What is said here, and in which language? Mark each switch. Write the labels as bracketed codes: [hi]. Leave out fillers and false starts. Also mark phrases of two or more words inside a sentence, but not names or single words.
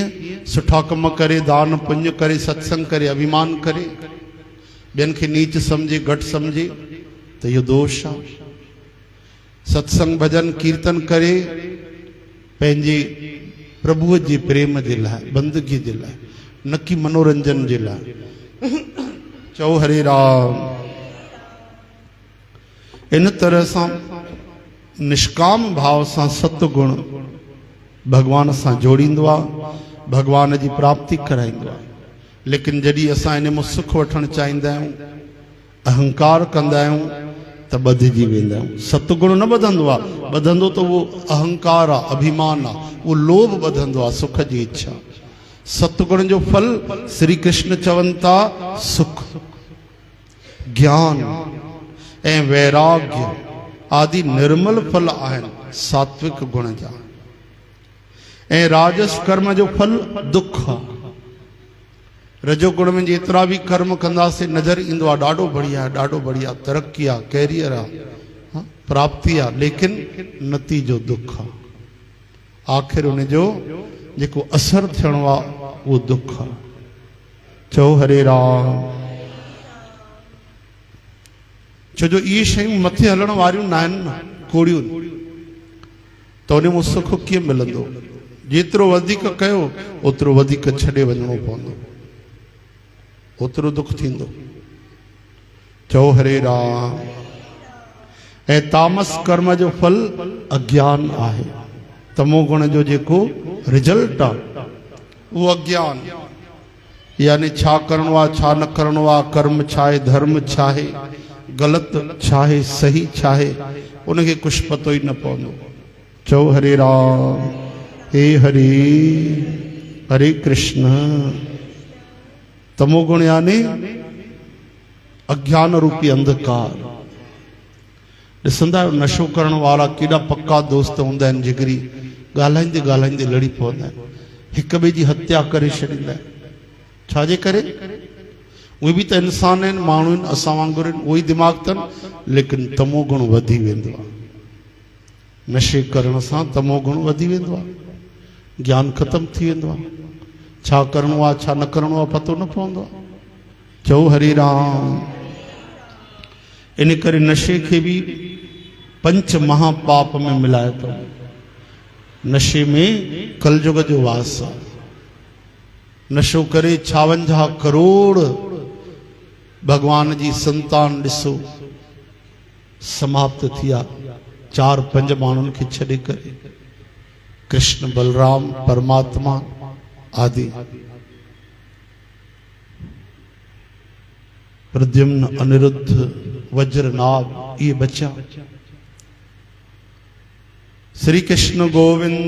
[sd] सुठा कम करे, दान पुण्य करे, सत्संग करे, अभिमान करे, ॿियनि खे नीच समझे, घटि समझे त इहो दोष आहे। सत्संग भजन कीर्तन करे पंहिंजे प्रभुअ जे प्रेम जे लाइ, बंदगी जे लाइ, न कि मनोरंजन जे लाइ। चओ हरे राम। [hi] इन तरह से निष्काम भाव से [sd] सतगुण भगवान से जोड़ींदो आहे, [hi] भगवान की प्राप्ति [sd] कराईंदो आहे। लेकिन जॾहिं असां इन में सुख वठण चाहींदा आहियूं, अहंकार कंदा आहियूं त ॿधिजी वेंदा आहियूं। सतगुण न ॿधंदो आहे, ॿधंदो तो वो अहंकार आहे, अभिमान आहे, वो लोभ ॿधंदो आहे, सुख जी इच्छा। सतगुण जो फल श्री कृष्ण चवनि था सुख, ज्ञान ए वैराग्य आदि निर्मल फल आहिनि सात्विक गुण जा। ए राजस कर्म जो फल दुख आहे। रजो गुण में जेतिरा भी कर्म कंदासीं नज़र ईंदो आहे ॾाढो बढ़िया आहे, ॾाढो बढ़िया, तरक्की आहे, कैरियर आहे, प्राप्ति आहे, लेकिन नतीजो दुख आहे। आख़िर उन जो जेको असर थियणो आहे उहो दुख आहे। चओ हरे राम। छो जो इहे शयूं मथे हलण वारियूं न आहिनि न, कोड़ियूं। त उन में सुख कीअं मिलंदो? जेतिरो वधीक कयो ओतिरो वधीक छॾे वञिणो पवंदो, ओतिरो दुख थींदो। चओ हरे राम। ऐं तामस कर्म जो फल अज्ञान आहे। तमो गुण जो जेको रिजल्ट आहे उहो अज्ञान, यानी छा करणो आहे, छा न करणो आहे, कर्म छा आहे, धर्म छा आहे, गलति छा आहे, सही छा आहे, उनखे कुझु पतो ई न पवंदो। चओ हरे राम। हे हरे हरे कृष्ण। तमोगुण यानी अज्ञान रूपी अंधकार। ॾिसंदा आहियो नशो करण वारा केॾा पक्का दोस्त हूंदा आहिनि, जिगरी, ॻाल्हाईंदे ॻाल्हाईंदे लड़ी पवंदा आहिनि, हिक ॿिए जी हत्या करे छॾींदा आहिनि। छाजे करे? उहे बि त इंसान आहिनि, माण्हू आहिनि, असां वांगुरु आहिनि, उहो ई दिमाग़ अथनि, लेकिन तमो गुण वधी वेंदो आहे। नशे करण सां तमो गुण वधी वेंदो आहे, ज्ञान ख़तम थी वेंदो आहे। छा करणो आहे, छा न करणो आहे, पतो न पवंदो आहे। चओ हरे राम। इन करे नशे खे बि पंच महापाप में मिलाए थो। नशे में कलयुग जो वास आहे। नशो करे 56 करोड़ भगवान जी संतान ॾिसो समाप्त थिया, 4-5 माण्हुनि खे छॾे करे। कृष्ण, बलराम, परमात्मा आदि। प्रद्युम्न, अनिरुद्ध, वज्रनाभ, ये बचा। श्री कृष्ण गोविंद